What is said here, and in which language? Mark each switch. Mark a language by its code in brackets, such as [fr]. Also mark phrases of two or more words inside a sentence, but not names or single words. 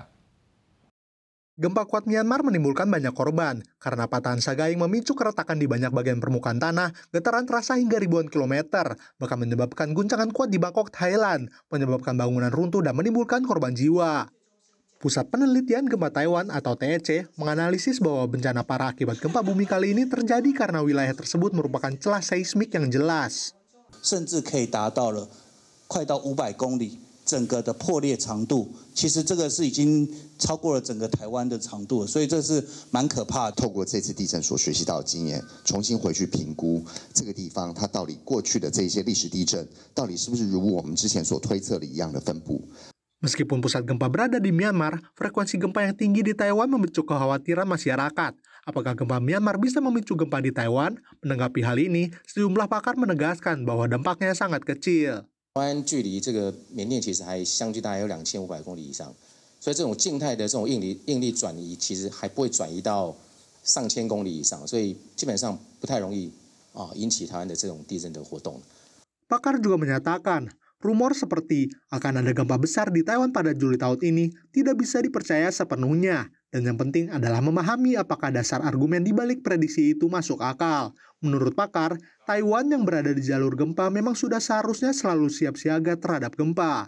[id] Gempa kuat Myanmar menimbulkan banyak korban karena patahan Sagaing memicu keretakan di banyak bagian permukaan tanah, getaran terasa hingga ribuan kilometer, bahkan menyebabkan guncangan kuat di Bangkok, Thailand, menyebabkan bangunan runtuh dan menimbulkan korban jiwa. Pusat Penelitian Gempa Taiwan atau TEC menganalisis bahwa bencana parah akibat gempa bumi kali ini terjadi karena wilayah tersebut merupakan celah seismik yang jelas. [zh] 整个的破裂长度，其实这个是已经超过了整个台湾的长度，所以这是蛮可怕的。透过这次地震所学习到的经验，重新回去评估这个地方它到底过去的这些历史地震，到底是不是如我们之前所推测的一样的分布。 [id] Meskipun pusat gempa berada di Myanmar, frekuensi gempa yang tinggi di Taiwan memicu kekhawatiran masyarakat. Apakah gempa Myanmar bisa memicu gempa di Taiwan? Menanggapi hal ini, sejumlah pakar menegaskan bahwa dampaknya sangat kecil. [zh] 台湾距离这个缅甸其实还相距大概有2500公里以上，所以这种静态的这种应力转移，其实还不会转移到上千公里以上，所以基本上不太容易引起台湾的这种地震的活动。 [id] Pakar juga menyatakan, rumor seperti akan ada gempa besar di Taiwan pada Juli tahun ini tidak bisa dipercaya sepenuhnya. Dan yang penting adalah memahami apakah dasar argumen di balik prediksi itu masuk akal. Menurut pakar, Taiwan yang berada di jalur gempa memang sudah seharusnya selalu siap siaga terhadap gempa.